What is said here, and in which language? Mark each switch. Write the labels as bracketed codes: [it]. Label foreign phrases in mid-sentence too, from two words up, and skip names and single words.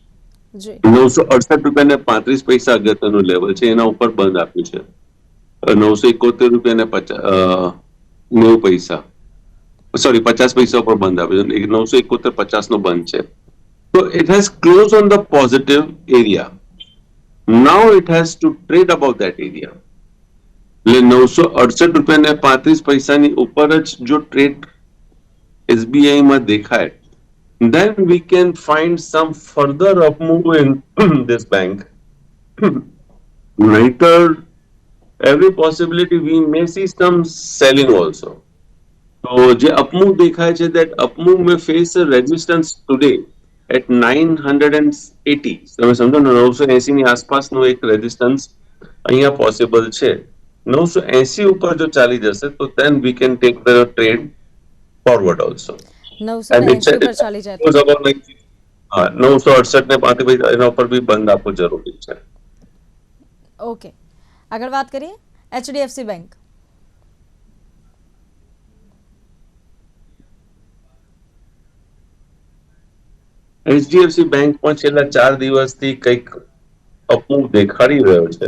[gu] 968 રૂપિયા ને 35 પૈસા અગત્યનું લેવલ છે, એના ઉપર બંધ આપ્યું છે. 971 રૂપિયા ને 90 પૈસા, સોરી 50 પૈસા ઉપર બંધ આપ્યું છે. 971 50 નો બંધ છે. તો [en] it has close on the positive area. Now it has to trade above that area. [gu] એટલે 968 રૂપિયા ને 35 પૈસાની ઉપર જ જો ટ્રેડ SBI માં દેખાય, [en] then we can find some further up move in this bank. Later, every possibility we may see some selling also. [gu] So જે [en] up move [gu] દેખાય છે, [en] that up move may face a resistance today at 980. [gu] તમે સમજો ને, 980 ની આસપાસનો એક રેઝિસ્ટન્સ અહીંયા પોસિબલ છે. [en] 980 [gu] ઉપર જો ચાલી જશે તો [en] then we can take the trade forward also. [gu] 980 પર ચાલી જાય તો. હા, 968 ને 35 એના ઉપર બી બંધ આપવો જરૂરી છે. ઓકે, આગળ વાત કરીએ એચડીએફસી બેંક. એચડીએફસી બેંકમાં છેલ્લા 4 દિવસથી કંઈક અપમૂવ દેખાડી રહ્યો છે.